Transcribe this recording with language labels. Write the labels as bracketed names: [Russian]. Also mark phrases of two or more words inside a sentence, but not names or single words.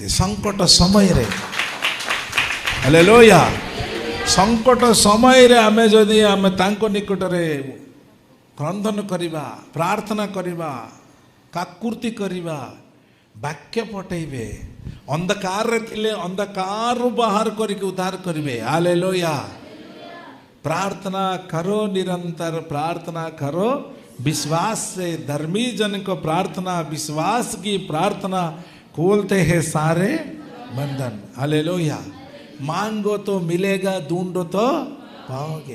[Odia] ସଙ୍କଟ ସମୟରେ, ହାଲେଲୁୟା, ସଙ୍କଟ ସମୟରେ ଆମେ ଯଦି ଆମେ ତାଙ୍କ ନିକଟରେ କ୍ରନ୍ଦନ କରିବା, ପ୍ରାର୍ଥନା କରିବା, କାକୁର୍ତ୍ତି କରିବା, ବାକ୍ୟ ପଠେଇବେ। ଅନ୍ଧକାରରେ ଥିଲେ ଅନ୍ଧକାରରୁ ବାହାର କରିକି ଉଦ୍ଧାର କରିବେ। ହାଲେଲୁୟା। [Hindi] प्रार्थना करो, निरंतर प्रार्थना करो विश्वास से। धर्मी जन को प्रार्थना, विश्वास की प्रार्थना खोलते हैं सारे बंधन। हालेलुया। मांगो तो मिलेगा, ढूंढो तो पाओगे।